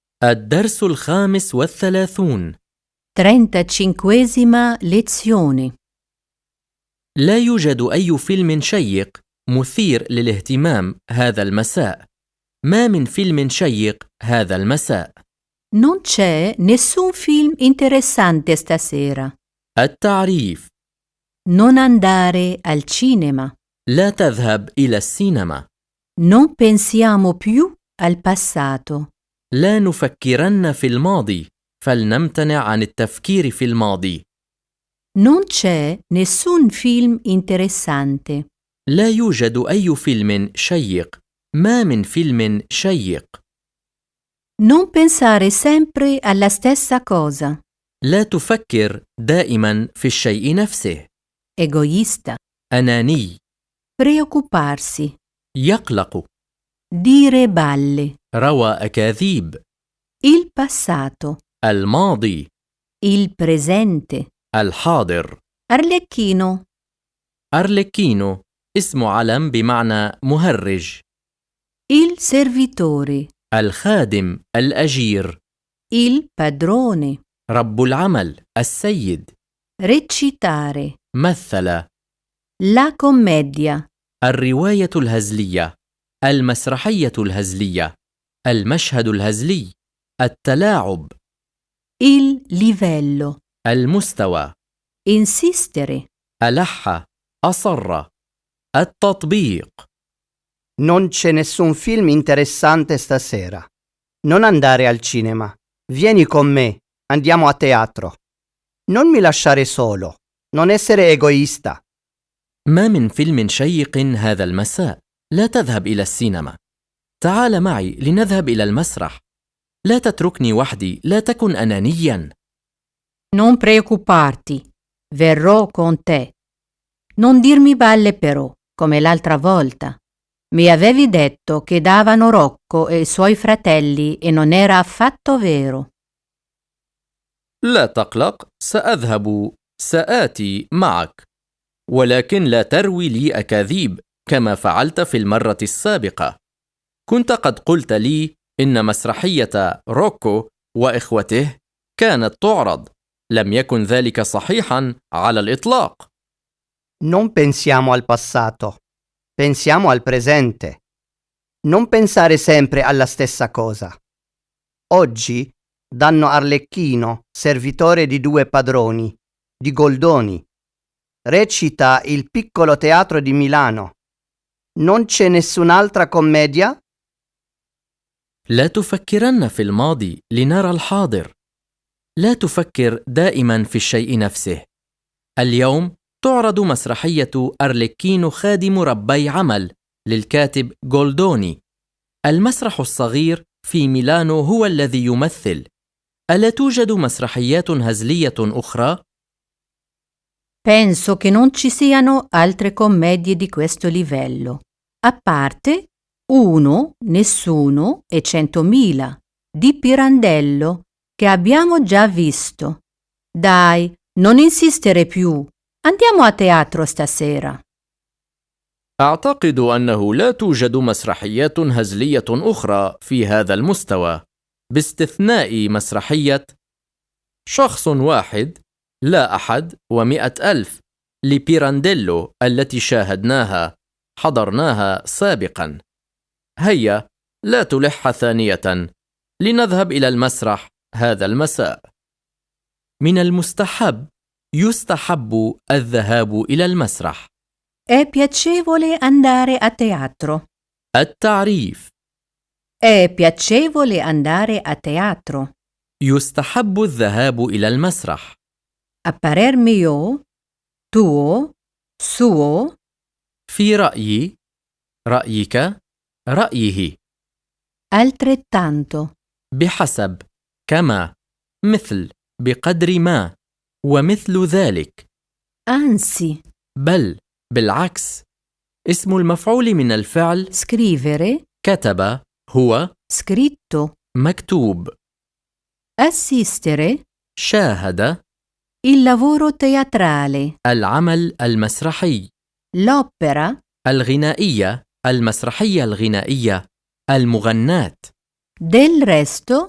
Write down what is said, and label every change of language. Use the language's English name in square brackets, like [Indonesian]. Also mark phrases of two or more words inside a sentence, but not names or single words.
[Arabic] الدرس 35. [Italian] 35esima lezione. [Arabic] لا يوجد أي فيلم شيق مثير للاهتمام هذا المساء. ما من فيلم شيق هذا المساء؟ [Italian] Non c'è nessun film interessante stasera. [Arabic] التعريف: [Italian] Non andare al cinema. [Arabic] لا تذهب إلى السينما. [Italian] Non pensiamo più al passato. [Arabic] لا نفكرن في الماضي، فلنمتنع عن التفكير في الماضي. [Italian] Non c'è nessun film interessante. [Arabic] لا يوجد أي فيلم شيق. ما من فيلم شيق. [Italian] Non pensare sempre alla stessa cosa. [Arabic] لا تفكر دائما في الشيء نفسه. [Italian] Egoista. [Arabic] أناني. [Italian] Preoccuparsi. [Arabic] يقلق. [Italian] Dire balle. [Arabic] روى أكاذيب. [Italian] Il passato. [Arabic] الماضي. [Italian] Il presente. [Arabic] الحاضر. [Italian] Arlecchino. [Arabic] أرلكينو اسم علم بمعنى مهرج. [Italian] Il servitore. [Arabic] الخادم، الأجير. [Italian] Il padrone. [Arabic] رب العمل، السيد. [Italian] Recitare. [Arabic] مثل. [Italian] La commedia. [Arabic] الرواية الهزلية، المسرحية الهزلية، المشهد الهزلي، التلاعب. [Italian] Il livello. [Arabic] المستوى. [Italian] Insistere. [Arabic] ألح، أصر. التطبيق. [Italian] Non c'è nessun film interessante stasera. Non andare al cinema. Vieni con me. Andiamo a teatro. Non mi lasciare solo. Non essere egoista. [Arabic] ما من فيلم شيق هذا المساء. لا تذهب إلى السينما. تعال معي لنذهب إلى المسرح. لا تتركني وحدي، لا تكن أنانيا. [Italian] Non preoccuparti. Verrò con te. Non dirmi balle però, come l'altra volta. Mi avevi detto che davano Rocco e i suoi fratelli e non era affatto vero. [Arabic] لا تقلق، سأذهب، سآتي معك، ولكن لا تروي لي أكاذيب كما فعلت في المرة السابقة. كنت قد قلت لي إن مسرحية روكو وإخوته كانت تعرض. لم يكن ذلك صحيحا على الإطلاق. [Italian] Non pensiamo al passato. Pensiamo al presente. Non pensare sempre alla stessa cosa. Oggi danno Arlecchino, servitore di due padroni, di Goldoni. Recita il Piccolo Teatro di Milano. Non c'è nessun'altra commedia? [Arabic] لا تفكرن في الماضي لنرى الحاضر. لا تفكر دائما في الشيء نفسه. اليوم تعرض مسرحية أرلكينو خادم ربي عمل للكاتب جولدوني. المسرح الصغير في ميلانو هو الذي يمثل. ألا توجد مسرحيات هزلية أخرى؟ [Italian] Penso che non ci siano altre commedie di questo livello, a parte Uno, Nessuno e 100.000 di Pirandello che abbiamo già visto. Dai, non insistere più. Andiamo a teatro stasera. [Arabic] أعتقد أنه لا توجد مسرحيات هزلية أخرى في هذا المستوى، باستثناء مسرحية شخص واحد لا أحد و100,000 لبيرانديلو التي شاهدناها، حضرناها سابقا. هيا لا تلح ثانية، لنذهب إلى المسرح هذا المساء. من المستحب، يستحب الذهاب إلى المسرح. [Italian] È piacevole andare a teatro. [Arabic] التعريف: [Italian] È piacevole andare a teatro. [Arabic] يستحب الذهاب إلى المسرح. [Italian] A parer mio, tuo, suo, [Arabic] في رأيي، رأيك، رأيه. [Italian] altrettanto. [Arabic] بحسب، كما، مثل، بقدر ما، ومثل ذلك. [Italian] Anzi. [Arabic] بل، بالعكس. اسم المفعول من الفعل [Italian] Scrivere. [Arabic] كتب هو [Italian] Scritto. [Arabic] مكتوب. [Italian] Assistere. [Arabic] شاهد. [Italian] Il lavoro teatrale. [Arabic] العمل المسرحي. [Italian] L'opera. [Arabic] الغنائية، المسرحية الغنائية، المغناة. [Italian] Del resto.